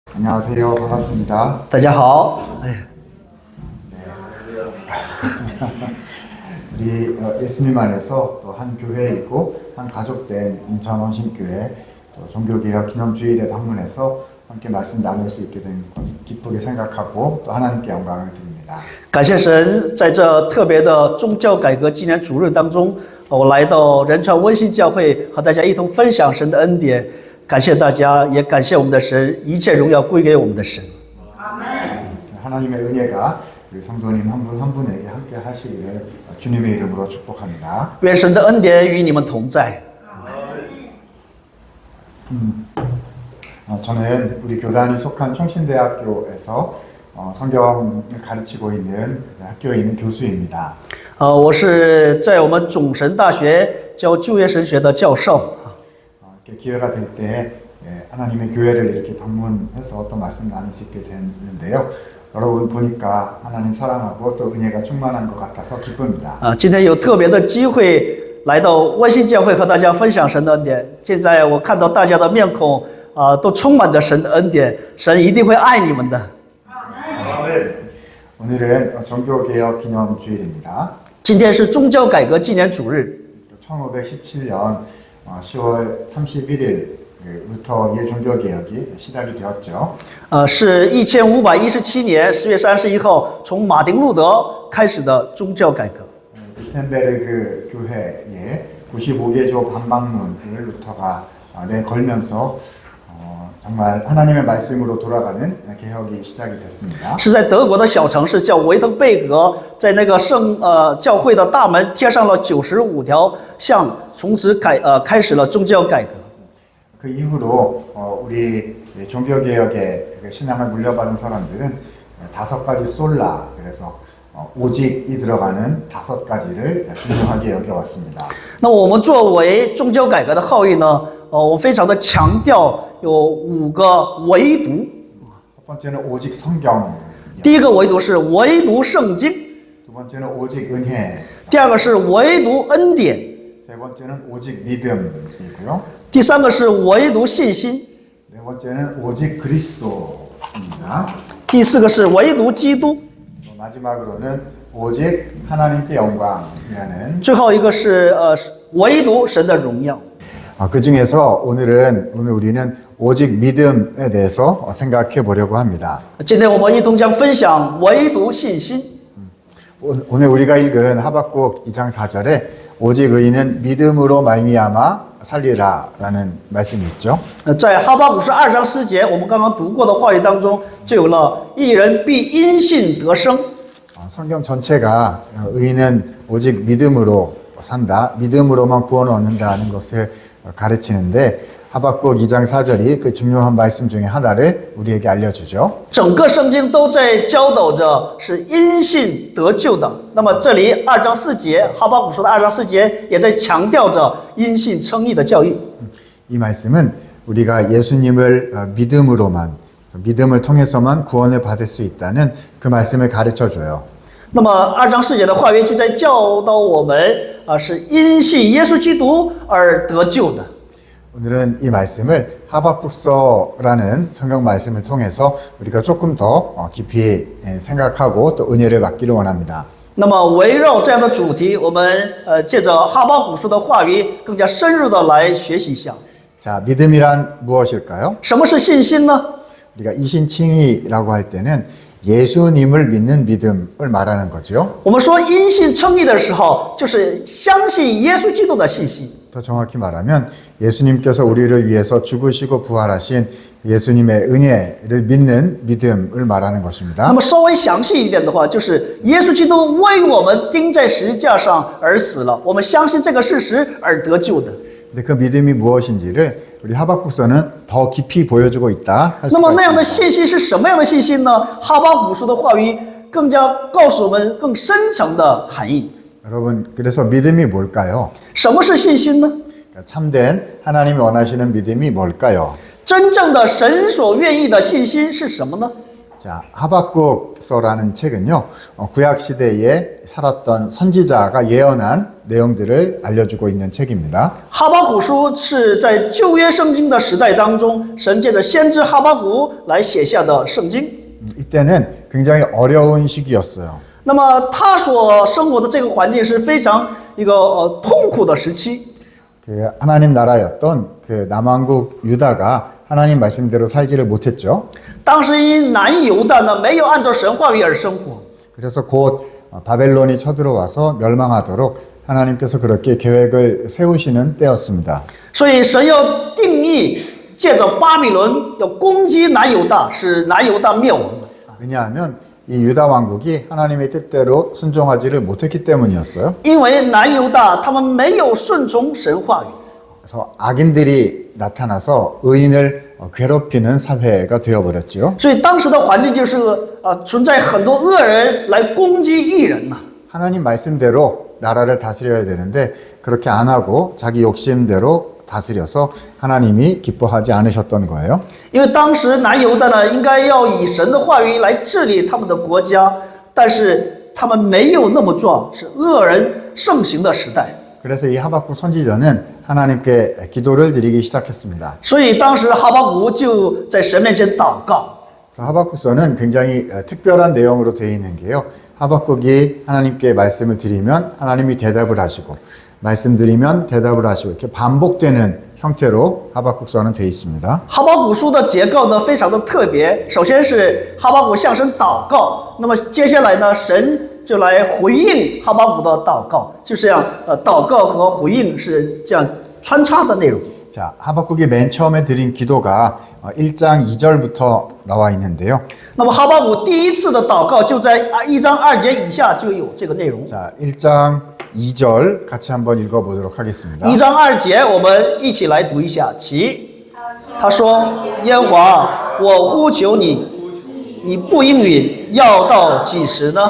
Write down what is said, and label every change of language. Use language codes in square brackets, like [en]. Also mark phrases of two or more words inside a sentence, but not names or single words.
[ko] 안녕하세요. 반갑습니다. [zh] 大家好，哎， [ko] 우리 예수님 안에서 또 한 교회이고 한 가족된 인천 원신교회 또 종교개혁 기념주일에 방문해서 함께 말씀 나눌 수 있게 된 것을 기쁘게 생각하고 또 하나님께 영광을 드립니다. [zh] 感谢神，在这特别的宗教改革纪念主日当中，我来到仁川温馨教会，和大家一同分享神的恩典。感谢大家，也感谢我们的神，一切荣耀归给我们的神。 [ko] 하나님의 은혜가 우리 성도님 한 분 한 분에게 함께 하시기를 주님의 이름으로 축복합니다. [zh] 愿神的恩典与你们同在。 [ko] 저는 우리 교단이 속한 총신대학교에서 성경을 가르치고 있는 학교에 있는 교수입니다. [zh] 我是在我们种神大学教旧约神学的教授。 [ko] 이렇게 기회가 될 때 하나님의 교회를 이렇게 방문해서 또 말씀 나눌 수 있게 됐는데요. 여러분 보니까 하나님 사랑하고 또 은혜가 충만한 것 같아서 기쁩니다. [zh] 今天有特别的机会来到温馨教会和大家分享神的恩典。现在我看到大家的面孔都充满着神的恩典，神一定会爱你们的。 [ko] 오늘은 종교개혁 기념주일입니다. [zh] 今天是宗教改革纪念主日。 [ko] 1517년 10월 31일부터 예종교개혁이 시작이 되었죠. [zh] 是1517年10月31号从马丁路德开始的宗教改革。 [ko] 위텐베르그 교회에 95개조 반박문을 루터가 내걸면서 정말 하나님의 말씀으로 돌아가는 개혁이 시작이 됐습니다. [zh] 是在德国的小城市叫维滕贝格，在那个教会的大门贴上了95条像，从此开始了宗教改革。 [ko] 그 이후로 우리 종교개혁의 신앙을 물려받은 사람들은 5가지 솔라, 그래서 오직이 들어가는 5가지를 중요하게 여겨왔습니다. [zh] 那我们作为宗教改革的后裔呢，我非常的强调有5个唯独。 [ko] 첫 번째는 오직 성경. [zh] 第一个唯独是唯独圣经， [ko] 두 번째는 오직 은혜. [zh] 第二个是唯独恩典， [ko] 세 번째는 오직 믿음이고요. [zh] 第三个是唯独信心， [ko] 네 번째는 오직 그리스도입니다. [zh] 第四个是唯独基督， [ko] 또 마지막으로는 오직 하나님께 영광이라는. [zh] 最后一个是唯独神的荣耀。 [ko] 그 중에서 오늘 우리는 오직 믿음에 대해서 생각해 보려고 합니다. [zh] 今天我们一同将分享唯独信心。 [ko] 오늘 우리가 읽은 하박국 2장 4절에 오직 의인은 믿음으로 말미암아 살리라라는 말씀이 있죠. [zh] 在哈巴谷书2章4节，我们刚刚读过的话语当中，就有了义人必因信得生。 [ko] 성경 전체가 의인은 오직 믿음으로 산다, 믿음으로만 구원을 얻는다는 것을 가르치는데 하박국 2장 4절이 그 중요한 말씀 중에 하나를 우리에게 알려주죠. [zh] 整个圣经都在教导着是因信得救的。那么这里2章4节，哈巴谷书的2章4节也在强调着因信称义的教义。 [ko] 이 말씀은 우리가 예수님을 믿음으로만, 믿음을 통해서만 구원을 받을 수 있다는 그 말씀을 가르쳐 줘요. [zh] 那么2章4节的话语就在教导我们是因信耶稣基督而得救的。 [ko] 오늘은 이 말씀을 하박국서라는 성경 말씀을 통해서 우리가 조금 더 깊이 생각하고 또 은혜를 받기를 원합니다. [zh] 那么围绕这样的主题，我们借着哈巴谷书的话语，更加深入的来学习一下。 [ko] 자, 믿음이란 무엇일까요? [zh] 什么是信心呢？ [ko] 우리가 이신칭의라고 할 때는 예수님을 믿는 믿음을 말하는 거죠. [zh] 我们说因信称义的时候，就是相信耶稣基督的信心。 [ko] 더 정확히 말하면 예수님께서 우리를 위해서 죽으시고 부활하신 예수님의 은혜를 믿는 믿음을 말하는 것입니다. [zh] 那么稍微详细一点的话，就是耶稣基督为我们钉在十字架上而死了，我们相信这个事实而得救的。 [ko] 근데 그 믿음이 무엇인지를 우리 하박국서는 더 깊이 보여주고 있다 할 [zh] 那 [ko] 수가 [zh] 么那样的 [ko] 있습니다. [zh] 信心是什么样的信心呢？哈巴谷书的话语更加告诉我们更深层的含义。 [ko] 여러분, 그래서 믿음이 뭘까요? [zh] 什么是信心呢？ [ko] 그러니까 참된 하나님이 원하시는 믿음이 뭘까요? [zh] 真正的神所愿意的信心是什么呢？ [ko] 자, 하박국서라는 책은요, 구약 시대에 살았던 선지자가 예언한 내용들을 알려주고 있는 책입니다. [zh] 哈巴谷书是在旧约圣经的时代当中，神借着先知哈巴谷来写下的圣经。 [ko] 이때는 굉장히 어려운 시기였어요. [zh] 那么他所生活的这个环境是非常一个痛苦的时期。 [ko] 그 하나님 나라였던 그 남왕국 유다가 하나님 말씀대로 살지를 못했죠. [zh] 当时因南犹大呢没有按照神话语而生活， [ko] 그래서 곧 바벨론이 쳐들어와서 멸망하도록 하나님께서 그렇게 계획을 세우시는 때였습니다. [zh] 所以神要定义借着巴比伦要攻击南犹大，使南犹大灭亡。 [ko] 왜냐하면 이 유다 왕국이 하나님의 뜻대로 순종하지를 못했기 때문이었어요. [zh] 因为南犹大他们没有顺从神话语， [ko] 그래서 악인들이 나타나서 의인을 괴롭히는 사회가 되어버렸죠. [zh] 所以当时的环境就是存在很多恶人来攻击义人呐。 [ko] 하나님 말씀대로 나라를 다스려야 되는데 그렇게 안 하고 자기 욕심대로 다스려서 하나님이 기뻐하지 않으셨던 거예요. [zh] 因为当时南犹大呢应该要以神的话语来治理他们的国家，但是他们没有那么壮，是恶人盛行的时代。 [ko] 그래서 이 하박국 선지자는 하나님께 기도를 드리기 시작했습니다. [zh] 所以当时哈巴谷就在神面前祷告。 [ko] 그래서 하박국서는 굉장히 특별한 내용으로 되어 있는 게요. 하박국이 하나님께 말씀을 드리면 하나님이 대답을 하시고 말씀드리면 대답을 하시고 이렇게 반복되는 형태로 하박국서는 되어 있습니다. [zh] 哈巴谷书的结构呢非常的特别，首先是哈巴谷向神祷告，那么接下来呢神就来回应哈巴谷的祷告，就这样祷告和回应是这样穿插的内容。 [ko] 자, 하박국이 맨 처음에 드린 기도가 1장 2절부터 나와 있는데요. [zh] 那么哈巴谷第一次的祷告就在1章2节以下就有这个内容。 [ko] 자, 1장 2절 같이 한번 읽어보도록 하겠습니다. [zh] 1 章2节，我们一起来读一下。其他说：“耶和华，我呼求你，你不应允，要到几时呢？